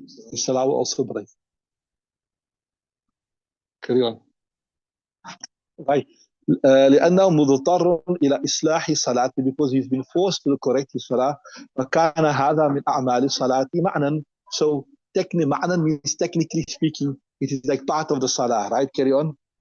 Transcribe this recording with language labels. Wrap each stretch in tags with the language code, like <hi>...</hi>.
<en>The salah will also break. Carry on. Right.</en> <ar>لأنه مضطر إلى إصلاح صلاته</ar> <en>because he's been forced to correct his salah.</en> <ar>فكان هذا من أعمال الصلاة معنى.</ar> <en>So معنى means technically speaking it is like part of the salah, right? Carry on.</en>